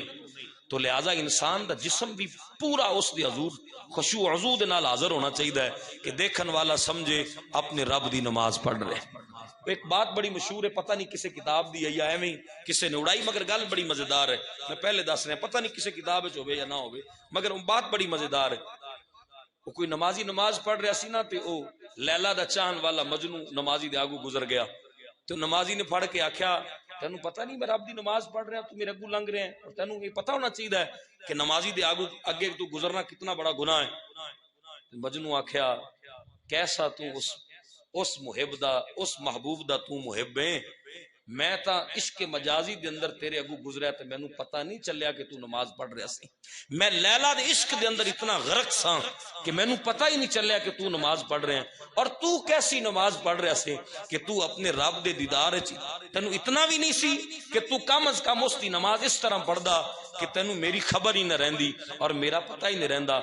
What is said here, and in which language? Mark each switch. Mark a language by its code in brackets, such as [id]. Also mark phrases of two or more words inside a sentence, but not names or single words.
[pa] تو لہذا انسان دا جسم بھی پورا اس دے حضور خشوع و عضو دے نال حاضر ہونا چاہیے کہ دیکھن والا سمجھے اپنے رب دی نماز پڑھ رہے۔ [ur] ایک بات بڑی مشہور ہے، [pa] پتہ نہیں کسے کتاب دی ہے یا ایویں کسے نے اڑائی، مگر گل بڑی مزیدار ہے، میں پہلے دس رہا پتہ نہیں کسے کتاب وچ ہوے یا نہ ہوے، مگر بات بڑی مزیدار ہے۔ وہ کوئی نمازی نماز پڑھ رہا سی نا تے او لیلا دا چاہن والا مجنوں نمازی دے آگو گزر گیا، تو نمازی نے پڑھ کے آکھیا تینوں پتہ نہیں میں رب دی نماز پڑھ رہا تو میرے اگو لنگ رہے ہیں، اور تینوں یہ پتہ ہونا چاہیے کہ نمازی دے آگو اگے تو گزرنا کتنا بڑا گناہ ہے۔ مجنوں آکھیا کیسا تو اس محب دا اس محبوب دا تو محب ہے، میں تا عشق مجازی دے اندر تیرے اگو گزریا تے مینوں پتہ نہیں چلیا کہ تو نماز پڑھ رہا سی، میں لیلا دے عشق دے اندر اتنا غرق ساں کہ مینوں پتہ ہی نہیں چلیا کہ تو نماز پڑھ رہے ہیں، اور تو کیسی نماز پڑھ رہا سی کہ تو اپنے رب دے دیدار وچ تینوں اتنا بھی نہیں سی کہ تو کم از کم اس دی نماز اس طرح پڑھدا کہ تینوں میری خبر ہی نہ رہندی اور میرا پتہ ہی نہیں رہندا۔